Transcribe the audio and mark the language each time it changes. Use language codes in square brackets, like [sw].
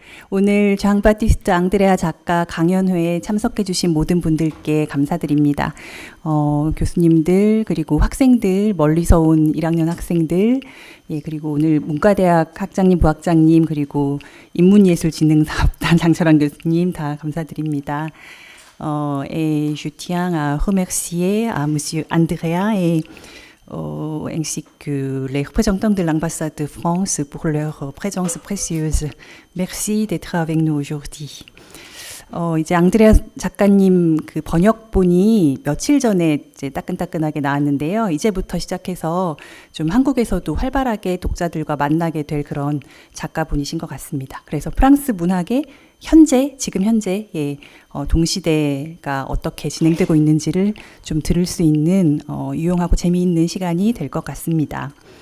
[ko] 오늘 장바티스트 앙드레아 작가 강연회에 참석해 주신 모든 분들께 감사드립니다. 교수님들, 그리고 학생들, 멀리서 온 1학년 학생들, 그리고 오늘 문과대학 학장님, 부학장님, 그리고 인문예술진흥사업단 장철환 교수님 다 감사드립니다. [fr] Et je tiens à remercier à Monsieur Andrea et ainsi que les représentants de l'ambassade de France pour leur présence précieuse. Merci d'être avec nous aujourd'hui. [ko] 이제 앙드레아 작가님 그 번역본이 며칠 전에 이제 따끈따끈하게 나왔는데요. 이제부터 시작해서 좀 한국에서도 활발하게 독자들과 만나게 될 그런 작가분이신 것 같습니다. 그래서 프랑스 문학의 지금 현재 동시대가 어떻게 진행되고 있는지를 좀 들을 수 있는 유용하고 재미있는 시간이 될 것 같습니다.